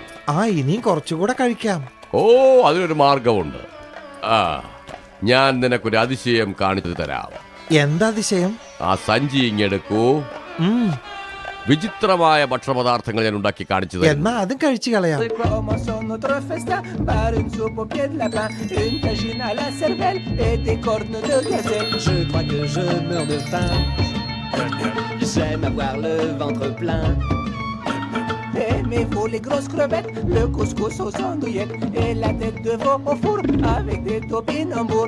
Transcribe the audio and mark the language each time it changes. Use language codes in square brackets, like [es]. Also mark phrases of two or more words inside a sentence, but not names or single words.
[ml] ഇനിയും കുറച്ചുകൂടെ കഴിക്കാം. ഓ, അതിനൊരു മാർഗമുണ്ട്. ഞാൻ നിനക്കൊരു അതിശയം കാണിച്ചു തരാം. എന്താ അതിശയം? ആ സഞ്ചി ഇങ്ങെടുക്കൂ. വിചിത്രമായ ഭക്ഷണപദാർത്ഥങ്ങൾ ഞാൻ ഉണ്ടാക്കി കാണിച്ചു തരാം. എന്നാ അതും കഴിച്ചു കളയാം. [fr] C'est quoi, commençons notre festin par une soupe au pied de lapin, une tagine à la cervelle et des cornes de gazelle. Je crois que je meurs de faim. J'aime avoir le ventre plein. Aimez-vous les grosses crevettes, le couscous aux andouillettes et la tête de veau au four avec des topinambours.